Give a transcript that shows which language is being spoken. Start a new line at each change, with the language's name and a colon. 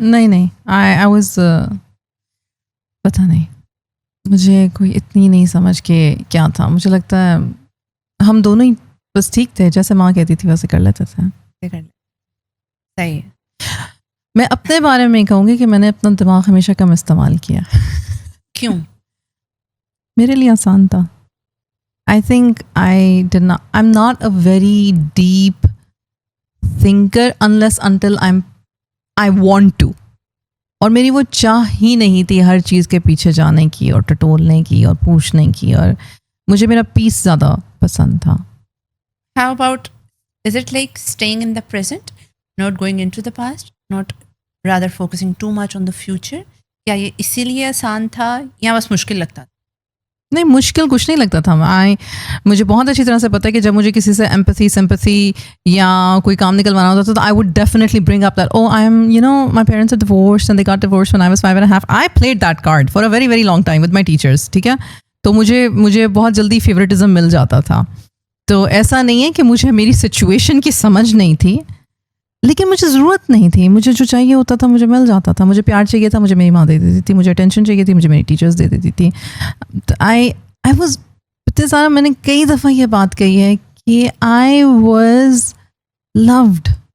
Hindi: नहीं,
English: I was
Hindi: पता नहीं, मुझे कोई इतनी नहीं समझ के क्या था. मुझे लगता है हम दोनों ही बस ठीक थे, जैसे माँ कहती थी वैसे कर लेते थे. सही है. मैं अपने बारे में कहूँगी कि मैंने अपना दिमाग हमेशा कम इस्तेमाल किया. क्यों? मेरे लिए आसान था.
English: I think I'm not a very deep thinker unless until I want to.
Hindi: और मेरी वो चाह ही नहीं थी हर चीज़ के पीछे जाने की और टटोलने की और पूछने की, और मुझे मेरा पीस ज़्यादा पसंद था.
English: How about, is it like staying in the present, not going into the past, not rather focusing too much on the future?
Hindi: क्या ये इसीलिए आसान था या बस मुश्किल लगता था? नहीं, मुश्किल कुछ नहीं लगता था. मुझे बहुत अच्छी तरह से पता है कि जब मुझे किसी से एम्पैथी सिंपैथी या कोई काम निकलवाना होता था, तो
English: I would definitely bring up that, oh I am, you know, my parents are divorced and they got divorced when I was 5.5. I played that card for a very very long time with my teachers.
Hindi: ठीक है, तो मुझे बहुत जल्दी favouritism मिल जाता था. तो ऐसा नहीं है कि मुझे मेरी सिचुएशन की समझ नहीं थी, लेकिन मुझे ज़रूरत नहीं थी. मुझे जो चाहिए होता था मुझे मिल जाता था. मुझे प्यार चाहिए था, मुझे मेरी माँ दे देती थी. मुझे अटेंशन चाहिए थी, मुझे मेरी टीचर्स दे देती थी. आई वॉज, इतने सारा मैंने कई दफ़ा ये बात कही है कि
English: I was loved.